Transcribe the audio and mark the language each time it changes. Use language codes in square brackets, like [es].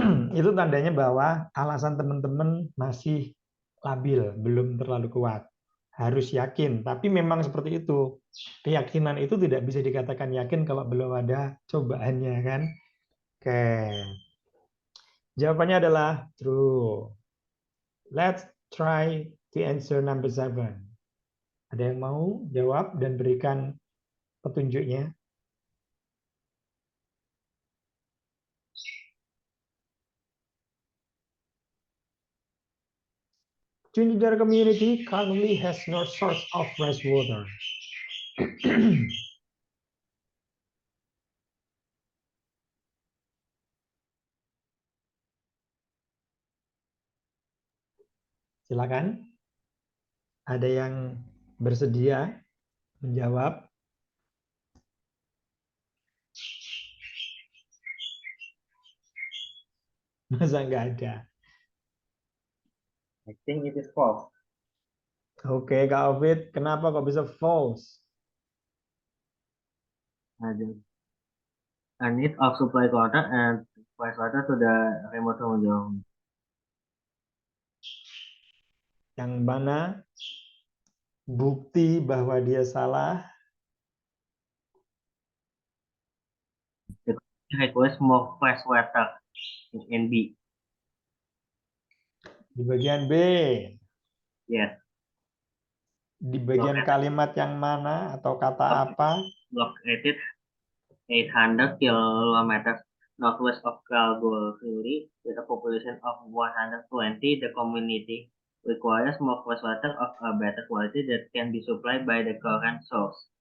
[id] Itu tandanya bahwa alasan teman-teman masih labil, belum terlalu kuat. Harus yakin, tapi memang seperti itu. Keyakinan itu tidak bisa dikatakan yakin kalau belum ada cobaannya kan. Oke. Jawabannya adalah true. [en] Let's try to answer number 7. [id] Ada yang mau jawab dan berikan petunjuknya? [en] Trinidad community currently has no source of fresh water. [id] Silakan. Ada yang bersedia menjawab? Masa nggak ada? [en] I think it is false. [id] Oke, Kak Ovid, kenapa kok bisa false? [en] A need of supply water and fresh water to the remote zone. [id] Yang mana bukti bahwa dia salah? [en] The request more fresh water in B. [id] Di bagian B. [en] Yes. [id] Di bagian kalimat yang mana atau kata apa? [en] Located 800 kilometers northwest of Kalgoorlie with a population of 120, the community requires more fresh water of a better quality that can be supplied by the current source.